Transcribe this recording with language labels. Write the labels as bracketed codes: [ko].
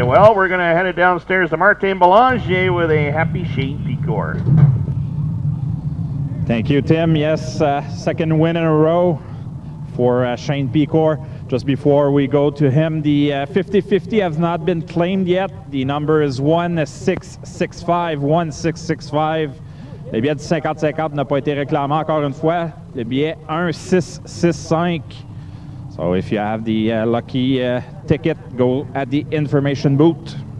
[en] Well, we're going to head it downstairs to Martin Belanger with a happy Shane Picor. Thank you, Tim. Yes, second win in a row for Shane Picor. Just before we go to him, the 50-50 has not been claimed yet. The number is 1665, 1665. [fr] Le billet du 50-50 n'a pas été réclamé encore une fois. Le billet 1665. [en] So if you have the lucky ticket, go at the information booth.